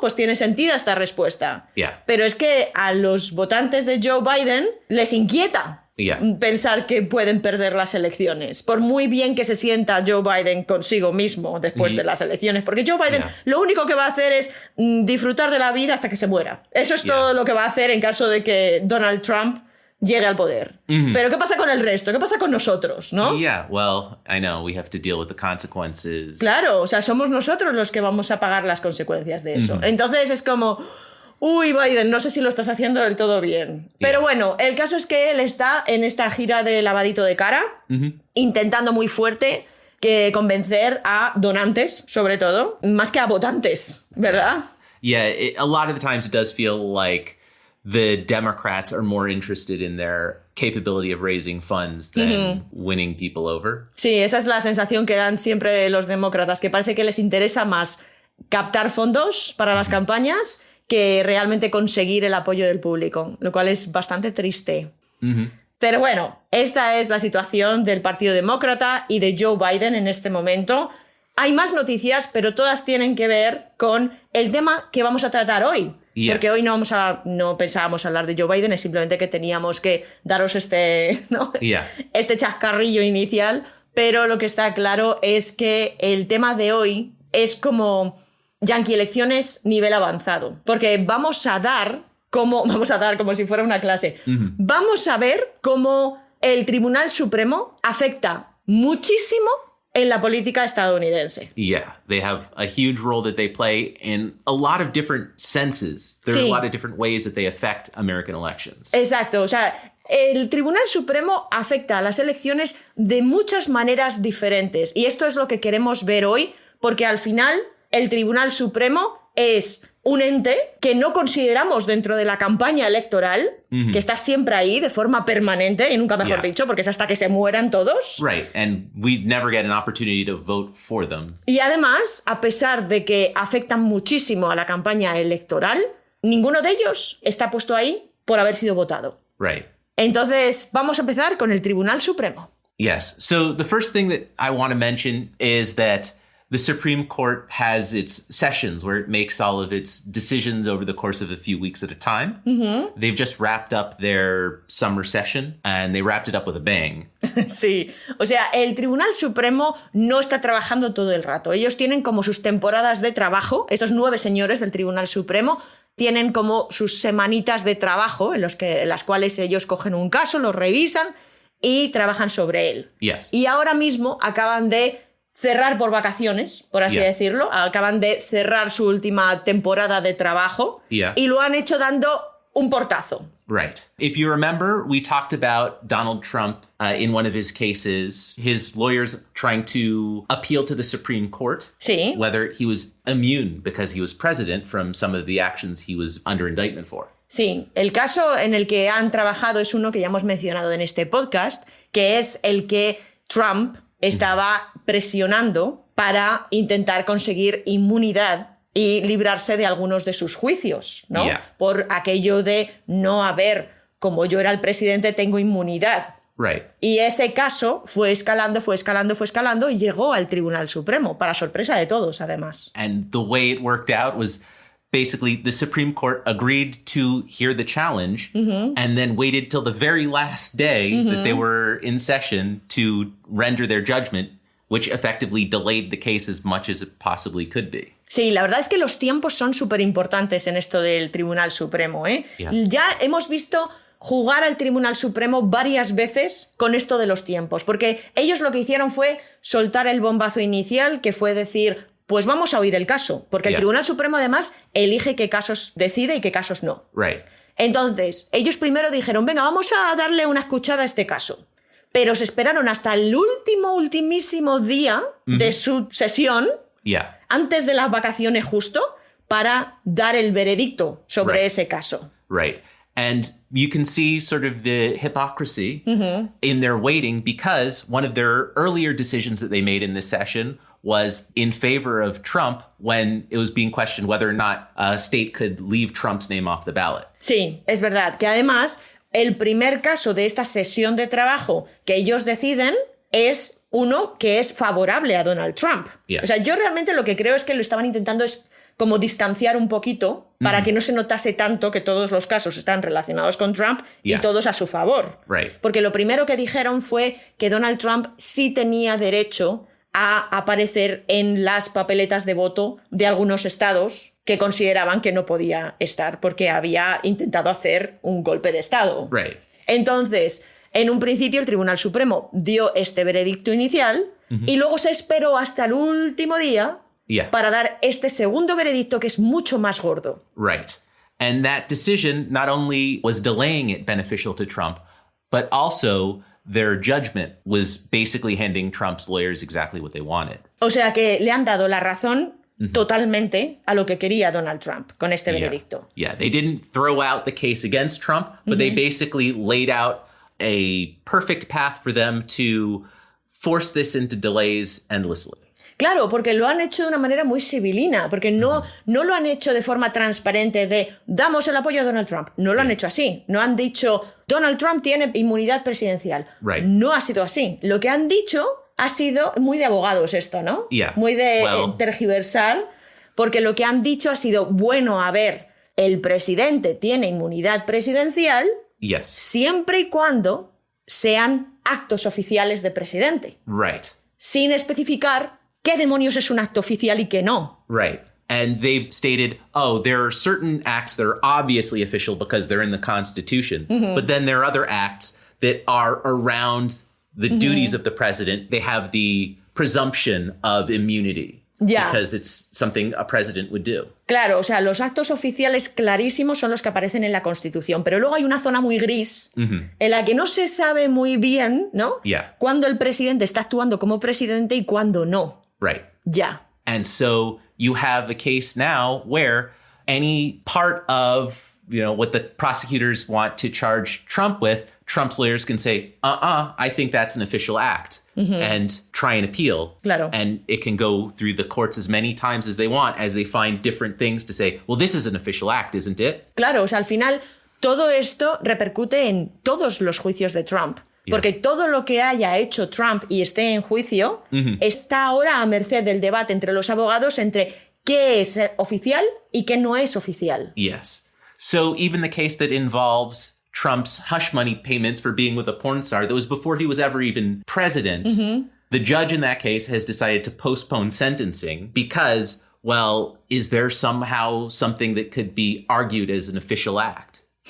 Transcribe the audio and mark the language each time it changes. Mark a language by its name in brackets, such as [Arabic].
[Spanish] Pues tiene sentido esta respuesta. Pero es que a los votantes de Joe Biden les inquieta pensar que pueden perder las elecciones. Por muy bien que se sienta Joe Biden consigo mismo después de las elecciones. Porque Joe Biden lo único que va a hacer es disfrutar de la vida hasta que se muera. Eso es todo lo que va a hacer en caso de que Donald Trump llegue al poder. Pero ¿qué pasa con el resto? ¿Qué pasa con nosotros, no? [English] Yeah, well, I know, we have to deal with the consequences. [Spanish] Claro, o sea, somos nosotros los que vamos a pagar las consecuencias de eso. Entonces es como, uy, Biden, no sé si lo estás haciendo del todo bien. Pero bueno, el caso es que él está en esta gira de lavadito de cara, intentando muy fuerte que convencer a donantes, sobre todo, más que a votantes, ¿verdad? [English] Yeah, a lot of the times it does feel like the Democrats are more interested in their capability of raising funds than winning people over. [Spanish] Sí, esa es la sensación que dan siempre los demócratas, que parece que les interesa más captar fondos para las campañas que realmente conseguir el apoyo del público, lo cual es bastante triste. Pero bueno, esta es la situación del Partido Demócrata y de Joe Biden en este momento. Hay más noticias, pero todas tienen que ver con el tema que vamos a tratar hoy. Porque hoy no pensábamos hablar de Joe Biden, es simplemente que teníamos que daros este chascarrillo inicial, pero lo que está claro es que el tema de hoy es como Yankee elecciones nivel avanzado, porque vamos a dar como si fuera una clase. Vamos a ver cómo el Tribunal Supremo afecta muchísimo en la política estadounidense. [English] Yeah, they have a huge role that they play in a lot of different senses. There are a lot of different ways that they affect American elections. [Spanish] Exacto, o sea, El Tribunal Supremo afecta a las elecciones de muchas maneras diferentes y esto es lo que queremos ver hoy porque al final el Tribunal Supremo es un ente que no consideramos dentro de la campaña electoral, que está siempre ahí de forma permanente y nunca mejor dicho porque es hasta que se mueran todos. [English] Right, and we never get an opportunity to vote for them. [Spanish] Y además, a pesar de que afectan muchísimo a la campaña electoral, ninguno de ellos está puesto ahí por haber sido votado. [English] Right. [Spanish] Entonces, vamos a empezar con el Tribunal Supremo. [English] Yes. So the first thing that I want to mention is that the Supreme Court has its sessions where it makes all of its decisions over the course of a few weeks at a time. They've just wrapped up their summer session and they wrapped it up with a bang. [Spanish] Sí, o sea, el Tribunal Supremo no está trabajando todo el rato. Ellos tienen como sus temporadas de trabajo, estos 9 señores del Tribunal Supremo tienen como sus semanitas de trabajo en las cuales ellos cogen un caso, lo revisan y trabajan sobre él. [English] Yes. [Spanish] Y ahora mismo acaban de cerrar por vacaciones, por así decirlo. Acaban de cerrar su última temporada de trabajo y lo han hecho dando un portazo. [English] Right. If you remember, we talked about Donald Trump in one of his cases, his lawyers trying to appeal to the Supreme Court, [Spanish] Sí. [English] whether he was immune because he was president from some of the actions he was under indictment for. [Spanish] Sí, el caso en el que han trabajado es uno que ya hemos mencionado en este podcast, que es el que Trump estaba presionando para intentar conseguir inmunidad y librarse de algunos de sus juicios, ¿no? Por aquello de no haber, como yo era el presidente, tengo inmunidad. [English] Right. [Spanish] Y ese caso fue escalando y llegó al Tribunal Supremo, para sorpresa de todos, además. [English] And the way it worked out was basically the Supreme Court agreed to hear the challenge and then waited till the very last day that they were in session to render their judgment, which effectively delayed the case as much as it possibly could be. [Spanish] Sí, la verdad es que los tiempos son súper importantes en esto del Tribunal Supremo, ¿eh? Ya hemos visto jugar al Tribunal Supremo varias veces con esto de los tiempos, porque ellos lo que hicieron fue soltar el bombazo inicial, que fue decir, pues vamos a oír el caso, porque el Tribunal Supremo además elige qué casos decide y qué casos no. [English] Right. [Spanish] Entonces, ellos primero dijeron, venga, vamos a darle una escuchada a este caso, pero se esperaron hasta el ultimísimo día de su sesión, antes de las vacaciones justo, para dar el veredicto sobre ese caso. [English] Right. And you can see sort of the hypocrisy in their waiting, because one of their earlier decisions that they made in this session was in favor of Trump when it was being questioned whether or not a state could leave Trump's name off the ballot. [Spanish] Sí, es verdad que además el primer caso de esta sesión de trabajo que ellos deciden es uno que es favorable a Donald Trump. O sea, yo realmente lo que creo es que lo estaban intentando es como distanciar un poquito para que no se notase tanto que todos los casos están relacionados con Trump y todos a su favor. Porque lo primero que dijeron fue que Donald Trump sí tenía derecho a aparecer en las papeletas de voto de algunos estados que consideraban que no podía estar porque había intentado hacer un golpe de estado. Entonces, en un principio el Tribunal Supremo dio este veredicto inicial y luego se esperó hasta el último día para dar este segundo veredicto que es mucho más gordo. [English] Right. And that decision not only was delaying it beneficial to Trump, but also their judgment was basically handing Trump's lawyers exactly what they wanted. [Spanish] O sea que le han dado la razón totalmente a lo que quería Donald Trump con este veredicto. [English] They didn't throw out the case against Trump, but they basically laid out a perfect path for them to force this into delays endlessly. [Spanish] Claro, porque lo han hecho de una manera muy civilina, porque no lo han hecho de forma transparente de damos el apoyo a Donald Trump. No lo han hecho así. No han dicho Donald Trump tiene inmunidad presidencial. No ha sido así. Lo que han dicho ha sido muy de abogados esto, ¿no? Muy de tergiversar, porque lo que han dicho ha sido, bueno, a ver, el presidente tiene inmunidad presidencial siempre y cuando sean actos oficiales de presidente. Sin especificar qué demonios es un acto oficial y qué no. [English] And they've stated, oh, there are certain acts that are obviously official because they're in the Constitution, but then there are other acts that are around the duties of the president. They have the presumption of immunity. [Spanish] Ya. [English] Because it's something a president would do. [Spanish] Claro, o sea, los actos oficiales clarísimos son los que aparecen en la Constitución, pero luego hay una zona muy gris en la que no se sabe muy bien, ¿no? [English] Yeah. [Spanish] Cuándo el presidente está actuando como presidente y cuándo no. [English] Right. [Spanish] Ya. [English] And so you have a case now where any part of, what the prosecutors want to charge Trump with, Trump's lawyers can say, I think that's an official act, and try and appeal. [Spanish] Claro. [English] And it can go through the courts as many times as they want, as they find different things to say, well, this is an official act, isn't it? [Spanish] Claro, o sea, al final todo esto repercute en todos los juicios de Trump. Porque todo lo que haya hecho Trump y esté en juicio está ahora a merced del debate entre los abogados entre qué es oficial y qué no es oficial. [English] Yes. So even the case that involves Trump's hush money payments for being with a porn star that was before he was ever even president, the judge in that case has decided to postpone sentencing because, well, is there somehow something that could be argued as an official act?